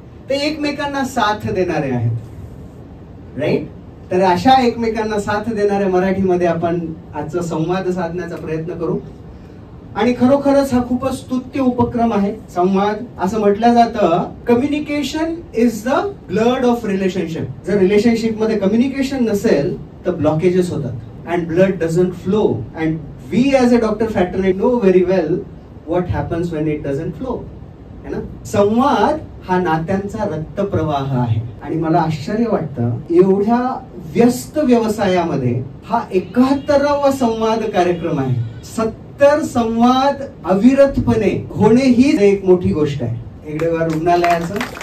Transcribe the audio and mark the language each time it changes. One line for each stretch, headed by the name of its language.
Marathi: ते एकमेकांना साथ देणारे आहेत, राईट। तर अशा एकमेकांना साथ देणाऱ्या मराठीमध्ये आपण आजचा संवाद साधण्याचा प्रयत्न करू। आणि खरोखरच हा खूपच स्तुत्य उपक्रम आहे संवाद। असं म्हटलं जातं
English: Communication is the blood of relationship.
Marathi: जर रिलेशनशिप मध्ये कम्युनिकेशन नसेल तर ब्लॉकेजेस होतात
English: and blood doesn't flow, and we as a doctor fraternity know very well what happens when it doesn't flow,
Hindi: है ना।
Marathi: संवाद हा नात्यांचा रक्त प्रवाह आहे। आणि मला आश्चर्य वाटतं एवढ्या व्यस्त व्यवसायामध्ये हा 71वा संवाद कार्यक्रम आहे। 70 संवाद अविरतपणे होणे ही एक मोठी गोष्ट आहे हेगडेवार रुग्णालयाचं।